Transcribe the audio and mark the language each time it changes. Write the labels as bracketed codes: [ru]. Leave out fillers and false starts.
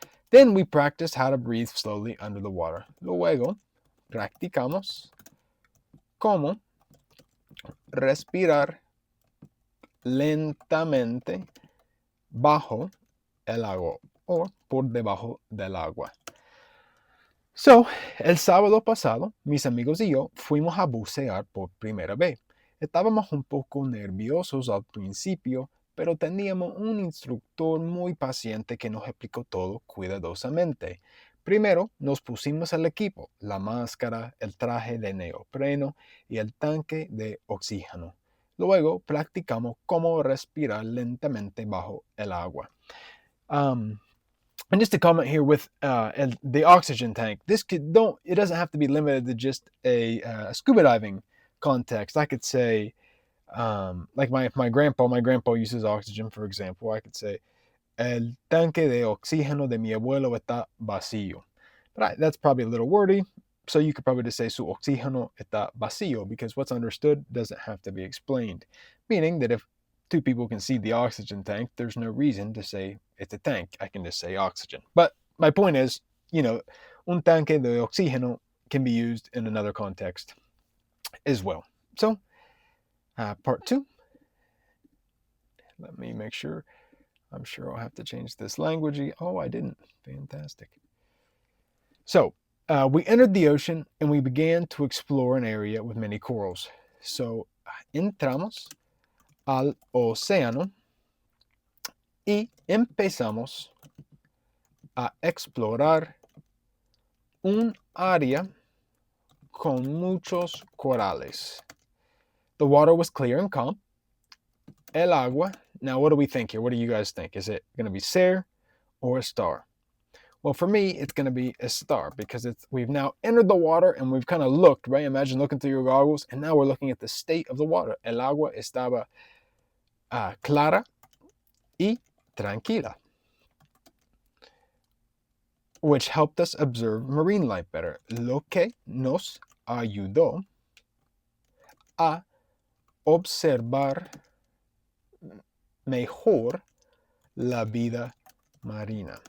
[en] Then we practiced how to breathe slowly under the water. [es] Luego, practicamos cómo respirar lentamente bajo el agua o por debajo del agua. So, el sábado pasado, mis amigos y yo fuimos a bucear por primera vez. Estábamos un poco nerviosos al principio, pero teníamos un instructor muy paciente que nos explicó todo cuidadosamente. Primero nos pusimos el equipo, la máscara, el traje de neopreno y el tanque de oxígeno. Luego practicamos cómo respirar lentamente bajo el agua. [en] And just to comment here with the oxygen tank, it doesn't have to be limited to just a scuba diving context. I could say, like my grandpa uses oxygen, for example. I could say, [es] el tanque de oxígeno de mi abuelo está vacío. [en] But that's probably a little wordy, so you could probably just say [es] su oxígeno está vacío, [en] because what's understood doesn't have to be explained. Meaning that if two people can see the oxygen tank, there's no reason to say it's a tank. I can just say oxygen. But my point is, [es] un tanque de oxígeno [en] can be used in another context as well. So, part 2. Let me make sure. I'm sure I'll have to change this language. Oh, I didn't. Fantastic. So, we entered the ocean and we began to explore an area with many corals. [es] So, entramos al océano y empezamos a explorar un área con muchos corales. [en] The water was clear and calm. El agua. Now, what do we think here? What do you guys think? Is it going to be ser or a star? Well, for me, it's going to be a star, because we've now entered the water and we've kind of looked, right? Imagine looking through your goggles, and now we're looking at the state of the water. [es] El agua estaba clara y tranquila, [en] which helped us observe marine life better, [es] lo que nos ayudó a observar mejor la vida marina.